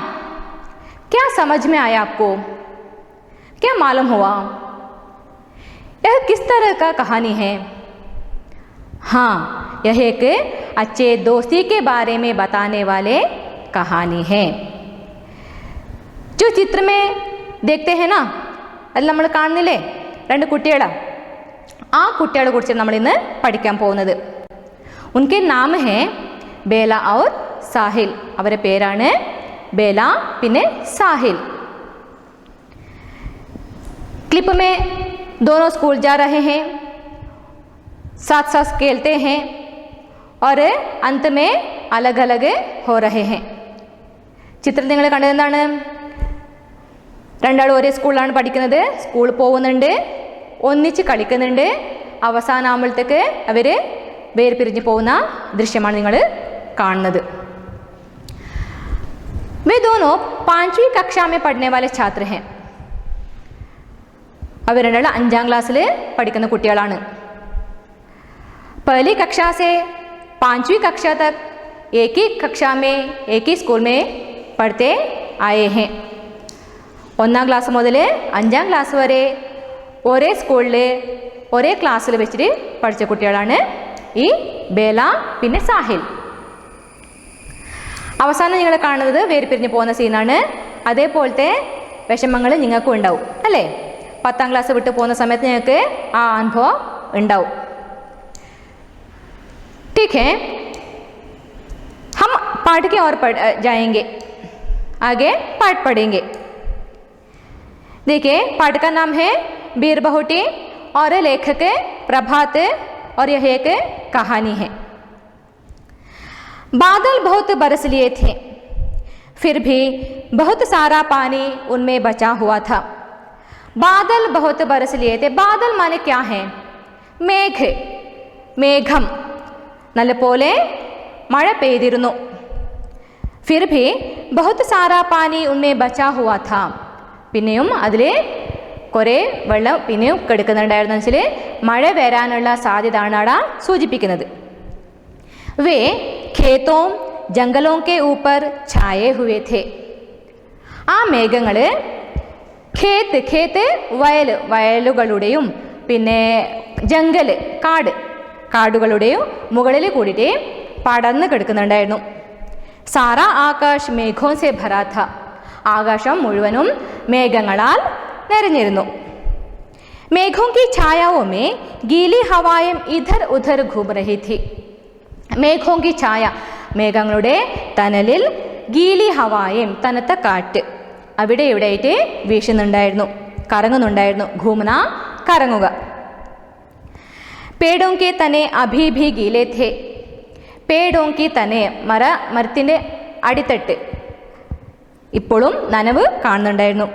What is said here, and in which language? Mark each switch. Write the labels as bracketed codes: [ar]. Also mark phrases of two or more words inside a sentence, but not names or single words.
[hi] क्या समझ में आया आपको? क्या मालूम हुआ? यह किस तरह का कहानी है? हाँ, यह एक अच्छे दोस्ती के बारे में बताने वाले कहानी है. जो चित्र में देखते हैं ना, [ml] അതിൽ നമ്മൾ കാണുന്നില്ലേ 2 കുട്ടികൾ. ആ കുട്ടികളെ കുറിച്ച് നമ്മൾ ഇന്ന് പഠിക്കാൻ പോകുന്നത്. [hi] उनके नाम है बेला और साहिल. [ml] അവരുടെ പേരാണ് बेला പിന്നെ साहिल. [hi] क्लिप में दोनों स्कूल जा रहे हैं, साथ साथ खेलते हैं और अंत में अलग अलग हो रहे हैं. [ml] ചിത്രത്തിൽ നിങ്ങൾ കണ്ടത് എന്താണ്? രണ്ടാളും ഒരേ സ്കൂളിലാണ് പഠിക്കുന്നത്, സ്കൂളിൽ പോകുന്നുണ്ട്, ഒന്നിച്ച് കളിക്കുന്നുണ്ട്. അവസാനമാകുമ്പോഴത്തേക്ക് അവർ വേർപിരിഞ്ഞ് പോകുന്ന ദൃശ്യമാണ് നിങ്ങൾ കാണുന്നത്. [hi] वे दोनों 5वीं कक्षा में पढ़ने वाले छात्र हैं. [ml] അവർ രണ്ടാളും 5ാം ക്ലാസ്സിൽ പഠിക്കുന്ന കുട്ടികളാണ്. [hi] पहली कक्षा से 5वीं कक्षा तक एक ही कक्षा में एक ही स्कूल में पढ़ते आए हैं. [ml] 1ാം ക്ലാസ് മുതൽ 5ാം ക്ലാസ് വരെ ഒരേ സ്കൂളിൽ ഒരേ ക്ലാസ്സിൽ വെച്ചിട്ട് പഠിച്ച കുട്ടികളാണ് ഈ ബേല പിന്നെ സാഹിൽ. അവസാനം നിങ്ങൾ കാണുന്നത് വേർപിരിഞ്ഞ് പോകുന്ന സീനാണ്. അതേപോലത്തെ വിഷമങ്ങൾ നിങ്ങൾക്കും ഉണ്ടാവും അല്ലേ? 10ാം ക്ലാസ് വിട്ട് പോകുന്ന സമയത്ത് നിങ്ങൾക്ക് ആ അനുഭവം ഉണ്ടാവും. [hi] ठीक है, हम पाठ के और जाएंगे, आगे पाठ पढ़ेंगे. देखिए पाठ का नाम है बीर बहुटी और लेखक प्रभात और यह एक कहानी है. बादल बहुत बरस लिए थे, फिर भी बहुत सारा पानी उनमें बचा हुआ था. बादल बहुत बरस लिए थे. बादल माने क्या है? [ml] മേഘ, മേഘം. നല്ലപോലെ മഴ പെയ്തിരുന്നു. [hi] फिर भी बहुत सारा पानी उनमें बचा हुआ था. [ml] പിന്നെയും അതിൽ കുറേ വെള്ളം പിന്നെയും കിടക്കുന്നുണ്ടായിരുന്നു. വെച്ചാൽ മഴ വരാനുള്ള സാധ്യതയാണ് അവിടെ സൂചിപ്പിക്കുന്നത്. [hi] वे खेतों जंगलों के ऊपर छाए हुए थे. [ml] ആ മേഘങ്ങൾ ഖേത്ത് വയലുകളുടെയും പിന്നെ ജംഗൽ കാടുകളുടെയും മുകളിൽ കൂടിയിട്ട് പടർന്ന് കിടക്കുന്നുണ്ടായിരുന്നു. [hi] सारा आकाश मेघों से भरा था. [ml] ആകാശം മുഴുവനും മേഘങ്ങളാൽ നിറഞ്ഞിരുന്നു. [hi] मेघों की छायाओं में गीली हवाएं इधर उधर घूम रही थी. मेघों की छाया, [ml] മേഘങ്ങളുടെ തണലിൽ, [hi] गीली हवाएं, [ml] തണുത്ത കാറ്റ് അവിടെ ഇവിടെയായിട്ട് വീശുന്നുണ്ടായിരുന്നു, കറങ്ങുന്നുണ്ടായിരുന്നു. ഘൂമന, കറങ്ങുക. [hi] पेड़ों के तने अभी भी गीले थे, पेड़ों के तने [ml] മരത്തിൻ്റെ അടിത്തട്ട് ഇപ്പോഴും നനവ് കാണുന്നുണ്ടായിരുന്നു.